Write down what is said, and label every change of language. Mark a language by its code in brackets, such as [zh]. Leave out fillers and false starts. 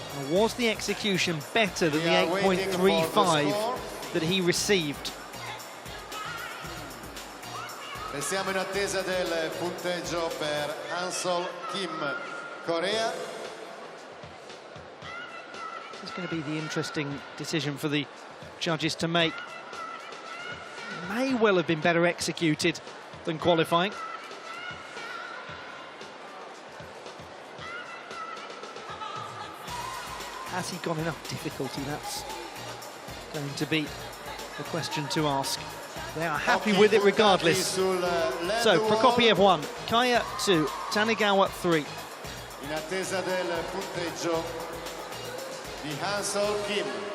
[en] Was the execution better than the 8.35 that he received? [it] E siamo in attesa del punteggio per Han-sol Kim, Korea. [en] It's going to be the interesting decision for the judges to make. May well have been better executed than qualifying. Has he got enough difficulty? That's going to be the question to ask. They are happy with it regardless. So, Prokopiev 1, Kaya 2, Tanegawa 3. [it] In attesa del punteggio di Han-sol Kim.